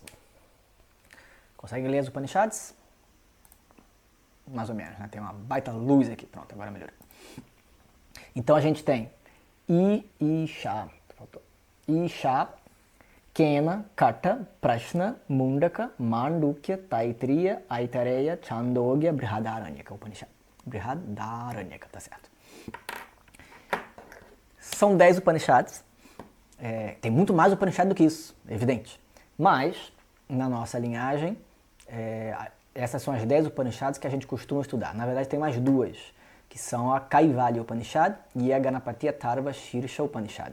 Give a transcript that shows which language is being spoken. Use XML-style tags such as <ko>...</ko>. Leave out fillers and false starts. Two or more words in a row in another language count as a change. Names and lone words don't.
<pt>Consegue ler as Upanishads? Mais ou menos, né? Tem uma baita luz aqui. Pronto, agora melhorou. Então a gente tem Isha, Isha, Kena, Kata, Prashna, Mundaka, Mandukya, Taittiriya, Aitareya, Chandogya, Brihadaranyaka Upanishad. Brihadaranyaka, tá certo. São 10 Upanishads. Tem muito mais Upanishad do que isso, é evidente. Mas, na nossa linhagem, essas são as 10 Upanishads que a gente costuma estudar. Na verdade, tem mais 2, que são a Kaivalya Upanishad e a Ganapatiya Tarva Shirsha Upanishad.</pt>